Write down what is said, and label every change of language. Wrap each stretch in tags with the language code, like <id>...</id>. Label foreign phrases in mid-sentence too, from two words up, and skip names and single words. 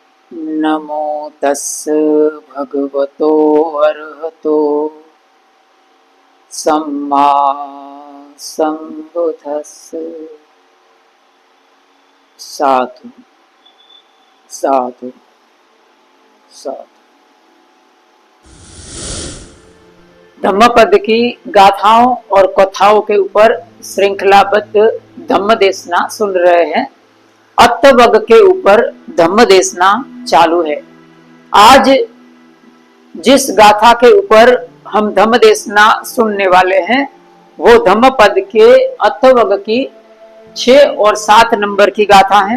<pi>नमो तस्स भगवतो अरहतो सम्मा संबुद्धस्स। साधु साधु साधु।</pi> <hi>धम्मपद की गाथाओं और कथाओं के ऊपर श्रृंखलाबद्ध धम्म देशना सुन रहे हैं। अत्तवग के ऊपर धम्म देशना चालू है। आज जिस गाथा के ऊपर हम धम्म देशना सुनने वाले हैं वो धम्म पद के अत्तवग की 6 और 7 नंबर की गाथा है।</hi>